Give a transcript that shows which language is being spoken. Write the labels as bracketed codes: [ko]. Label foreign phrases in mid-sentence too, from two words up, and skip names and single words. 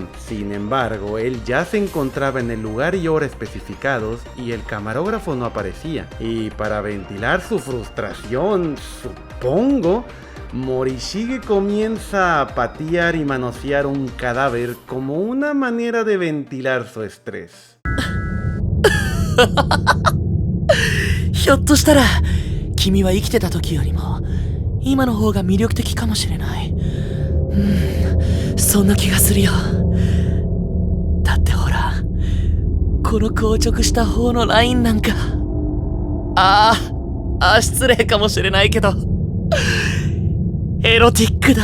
[es] Sin embargo, él ya se encontraba en el lugar y hora especificados y el camarógrafo no aparecía. Y para ventilar su frustración, supongo, Morishige comienza a patear y manosear un cadáver como una manera de ventilar su estrés. [ja] ひょっとしたら君は生きてた時よりも今の方が魅力的かもしれない。そんな気がするよ。だってほら、この硬直した方のラインなんか、失礼かもしれないけど、エロティックだ。